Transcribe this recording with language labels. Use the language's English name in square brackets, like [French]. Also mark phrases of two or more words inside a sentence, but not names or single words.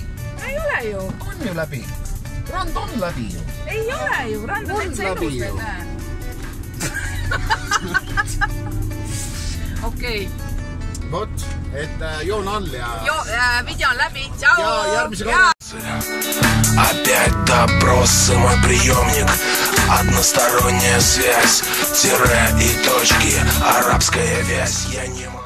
[Estonian] Ei ole ju. On ju läbi. Rand on läbi ju. Ei ole ju. Rand on täitsa elus veel, näe. Okei. Vot, et joon all ja... Video on läbi. Tšau! Ja järgmise korra. [Russian] Опять допрос, мой приемник. Односторонняя связь, тире и точки. Арабская вязь, я не могу.